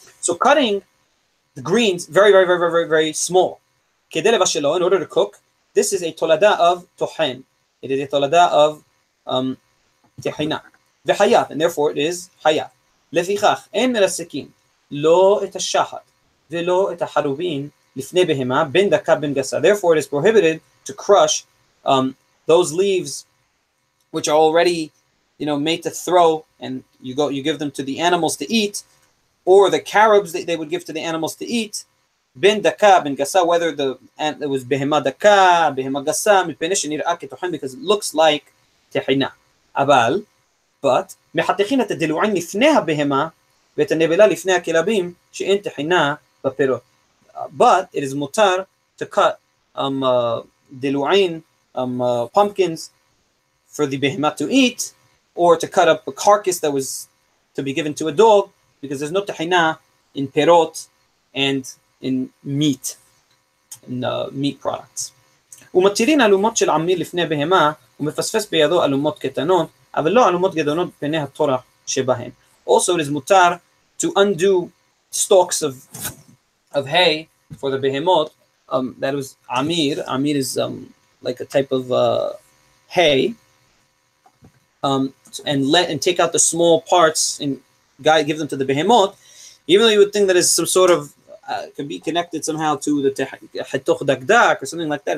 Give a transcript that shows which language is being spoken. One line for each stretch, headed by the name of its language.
English: So cutting the greens very, very, very, very, very, very small, in order to cook, this is a tolada of tohen. It is a tolada of tehina, v'hayat, and therefore it is hayat.
Hebrew: לפיכך אין מרסקים לא את השחת ולא את החרובין לפני בהמה בין דקה בין גסה.
English: Therefore it is prohibited to crush those leaves which are already made to throw, and you give them to the animals to eat, or the carobs that they would give to the animals to eat,
Hebrew: בין דקה בין גסה,
English: whether it was
Hebrew: בהמה דקה, בהמה גסה, מפני שנראה כטוחן,
English: because it looks like טחינה.
Hebrew: But מחתכים את הדלועים לפני הבהמה ואת הנבלה לפני הכלבים שאין טחינה בפירות.
English: But it is mutar to cut דלועים, pumpkins for the behemah to eat, or to cut up a carcass that was to be given to a dog, because there's no tahina in perot and in meat, in meat products.
Hebrew: ומתירין אלומות של עמיר לפני בהמה ומפספס בידו אלומות קטנות, אבל לא אלומות גדולות פני התורה שבהן.
English: Also, it is mutar to undo stalks of hay for the behemot. That was amir. Amir is like a type of hay, and take out the small parts and give them to the behemot, even though you would think that is some sort of could be connected somehow to the hitoch dakdak or something like that.